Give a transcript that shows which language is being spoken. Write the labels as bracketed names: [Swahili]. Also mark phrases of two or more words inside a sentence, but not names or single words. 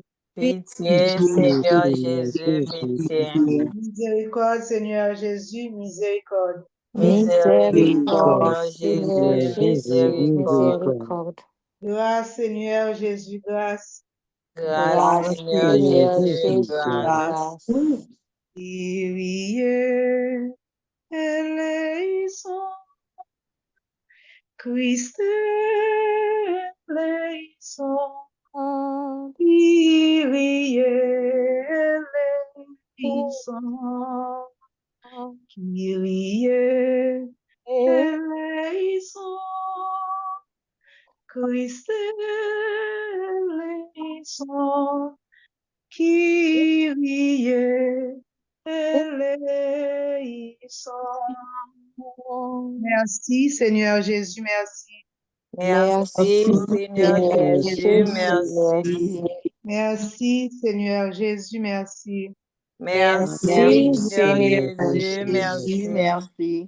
[French] Pitié, Seigneur Jésus, pitié. Miséricorde, Seigneur Jésus, miséricorde. Miséricorde, Jésus, miséricorde. Grâce, Seigneur Jésus, grâce. Grâce, Seigneur Jésus, grâce. [Greek] Κύριε ἐλέησον, Χριστέ ἐλέησον, Κύριε ἐλέησον, Κύριε ἐλέησον, Χριστέ ἐλέησον, Κύριε ἐλέησον. [French] Merci, Seigneur Jésus, merci. Merci, Seigneur Jésus, merci. Merci, Seigneur Jésus, merci. Merci, Seigneur Jésus, merci.